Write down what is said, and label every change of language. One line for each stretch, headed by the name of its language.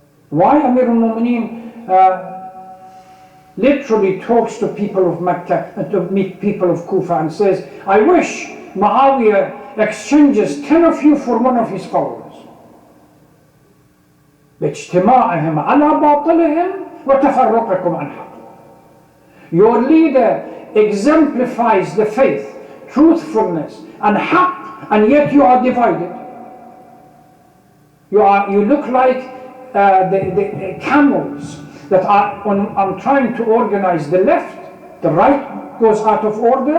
English: Why Amir al-Mu'mineen literally talks to people of Mecca and to meet people of Kufa and says, I wish Muawiyah exchanges 10 of you for one of his followers.
Arabic: باجتماعهم على باطلهم وتفرقكم عن حق.
English: Your leader exemplifies the faith, truthfulness and haqq, and yet you are divided. You look like the camels that are, when I'm trying to organize the left, the right goes out of order.